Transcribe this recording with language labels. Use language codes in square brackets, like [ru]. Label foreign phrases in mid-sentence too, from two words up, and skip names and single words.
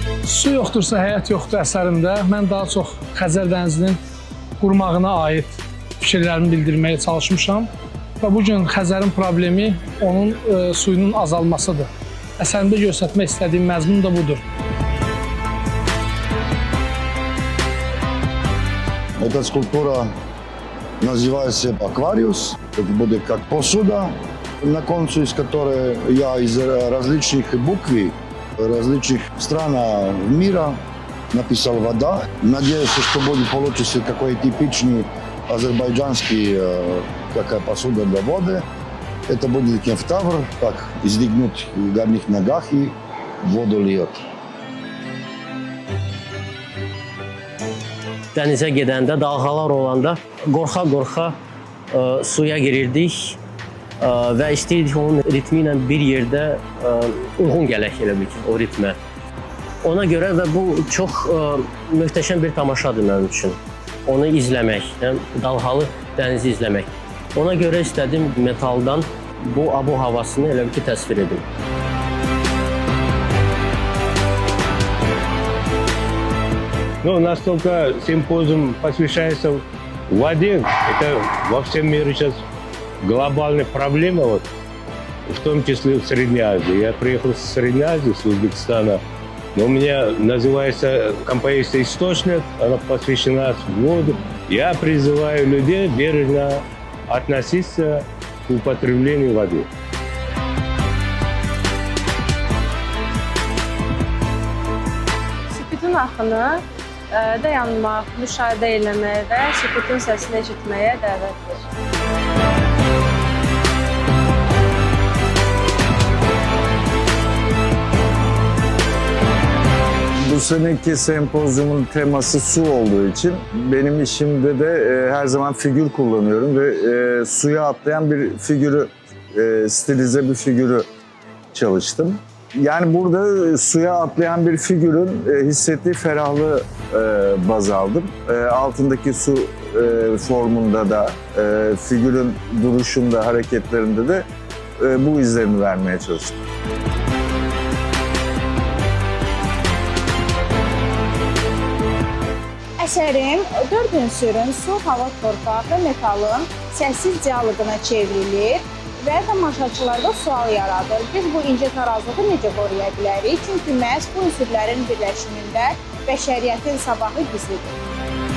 [az] Su yoxdursa həyat yoxdur əsərində mən daha çox Xəzər dənizinin qurumağına aid fikirlərimi bildirməyə çalışmışam və bu gün Xəzərin problemi onun suyunun azalmasıdır. Əsərimdə göstərmək istədiyim məzmun da budur. [ru] Эта скульптура называется «Аквариус». Это будет как посуда, на конце из которой я из различных букв, различных стран мира написал «вода». Надеюсь, что будет получиться какой типичный азербайджанский какая посуда для воды. Это будет кефтавр, так издвигнуть в горных ногах и воду льет. [az] Dənizə gedəndə, dalğalar olanda qorxa-qorxa suya girirdik və istəyirdik onun ritmi ilə bir yerdə uyğun gələk elə bil ki, o ritmə. Ona görə və bu çox möhtəşəm bir tamaşadır mənim üçün. Onu izləmək, dalğalı dənizi izləmək. Ona görə istədim metaldan bu abu-havasını elə bil ki, təsvir edim. [ru] Ну, настолько симпозиум посвящается воде, это во всем мире сейчас глобальная проблема, вот, в том числе в Средней Азии. Я приехал с Средней Азии, с Узбекистана, но у меня называется композиция «Источник», она посвящена воду. Я призываю людей бережно относиться к употреблению воды. [az] Sükutun axını dayanmaq, müşahidə eləməyə və sükutun səsini eşitməyə dəvətdir. [tr] Bu seneki sempozyumun teması su olduğu için benim işimde de her zaman figür kullanıyorum ve suya atlayan bir figürü, stilize bir figürü çalıştım. Yani burada suya atlayan bir figürün hissettiği ferahlığı baz aldım. Altındaki su formunda da, figürün duruşunda, hareketlerinde de bu izlerini vermeye çalıştım. [az] Əsərim 4 ünsürün su, hava, torpaq və metalın səssiz diyaloquna çevrilir və tamaşaçılarda sual yaradır. Biz bu incə tarazlığı necə qoruya bilərik? Çünki məhz bu ünsürlərin birləşimində bəşəriyyətin sabahı gizlidir.